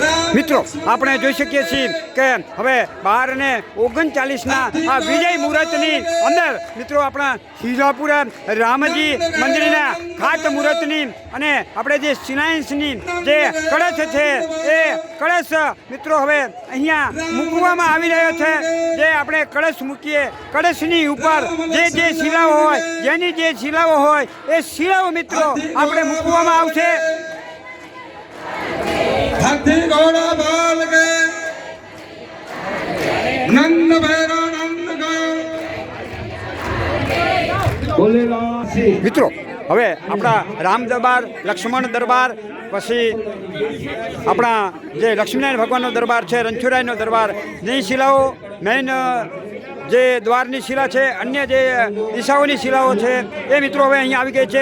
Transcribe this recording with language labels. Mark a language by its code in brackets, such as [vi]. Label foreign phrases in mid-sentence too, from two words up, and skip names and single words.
[gu] મિત્રો આપણે જોઈ શકીએ છીએ કે હવે 12 ને 39ના આ વિજય મુહૂર્તની અંદર મિત્રો આપણા સિંહાપુરા રામજી મંદિરના ખાત મુહૂર્તની અને આપણે જે સિનાયન્સની જે કળશ છે એ કળશ મિત્રો હવે અહીંયા મૂકવામાં આવી રહ્યો છે। જે આપણે કળશ મૂકીએ કળશની ઉપર જે શિલાઓ હોય જેની જે શિલાઓ હોય એ શિલાઓ મિત્રો આપણે મૂકવામાં આવશે। [hi] हाथी घोड़ा बाल गए नंद भैरव नंद गए। [gu] મિત્રો હવે આપણા રામ દરબાર લક્ષ્મણ દરબાર પછી આપણા જે લક્ષ્મીનારાયણ ભગવાનનો દરબાર છે રણછોડરાયનો દરબાર ની શિલાઓ મેઇન જે દ્વારની શિલા છે અન્ય જે દિશાઓની શિલાઓ છે એ મિત્રો હવે અહીંયા આવી ગઈ છે।